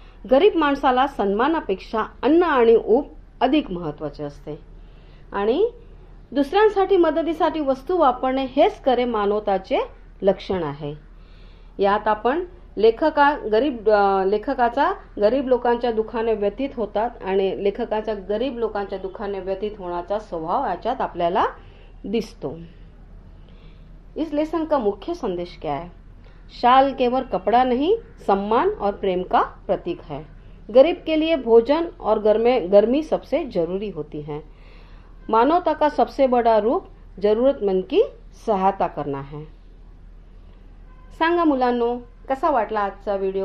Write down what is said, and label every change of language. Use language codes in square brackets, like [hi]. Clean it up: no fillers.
[mr] गरीब माणसाला सन्मानापेक्षा अन्न आणि ऊब अधिक महत्त्वाचे असते आणि दुसऱ्यांसाठी मदतीसाठी वस्तू वापरणे हेच खरे मानवताचे लक्षण आहे. यात आपण लेखकाचा गरीब लोकांच्या दुःखाने व्यथित होतात आणि लेखकाचा गरीब लोकांच्या दुःखाने व्यथित होण्याचा स्वभाव याच्यात आपल्याला दिसतो. [hi] इस लेसन का मुख्य संदेश क्या है? शाल केवल कपड़ा नहीं, सम्मान और प्रेम का प्रतीक है. गरीब के लिए भोजन और गर्मी सबसे जरूरी होती है. मानवता का सबसे बड़ा रूप जरूरतमंद की सहायता करना है. [mr] सांगा मुलांनो, कसा वाटला आजचा व्हिडिओ? जर तुम्हाला आजचा व्हिडिओ आवडला असेल तर प्रथम क्लासेस YouTube चॅनलला